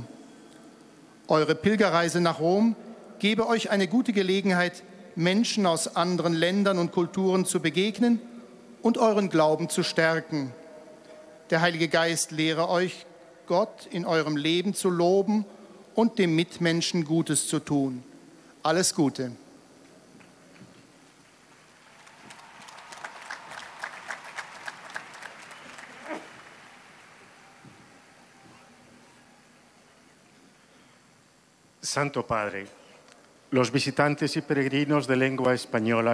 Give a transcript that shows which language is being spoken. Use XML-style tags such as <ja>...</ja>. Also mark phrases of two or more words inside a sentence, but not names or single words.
<de>Eure Pilgerreise nach Rom gebe euch eine gute Gelegenheit, Menschen aus anderen Ländern und Kulturen zu begegnen und euren Glauben zu stärken. Der Heilige Geist lehre euch, Gott in eurem Leben zu loben und dem Mitmenschen Gutes zu tun. Alles Gute.</de> <es>Santo Padre, los visitantes y peregrinos de lengua española</es>